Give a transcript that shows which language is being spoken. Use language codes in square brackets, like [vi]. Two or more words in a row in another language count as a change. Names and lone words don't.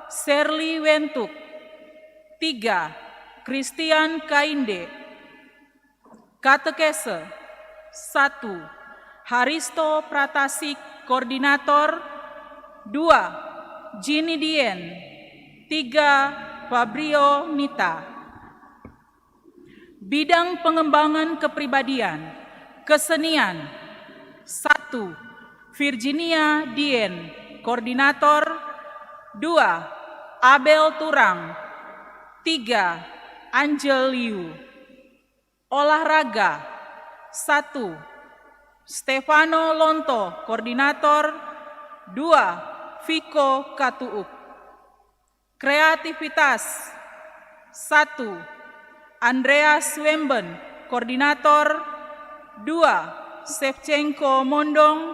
[id] Serli Wentuk. 3. Christian Kainde. Katekese 1. Haristo Pratasik, Koordinator. 2. Jini Dien. 3. Fabrio Nita. Bidang pengembangan kepribadian, kesenian 1. Virginia Dien, Koordinator. 2. Abel Turang. 3. Angel Liu. Olahraga 1. Stefano Lonto, Koordinator. 2. Viko Katuuk. Kreativitas 1. Andreas Wemben, Koordinator. 2. Shevchenko Mondong.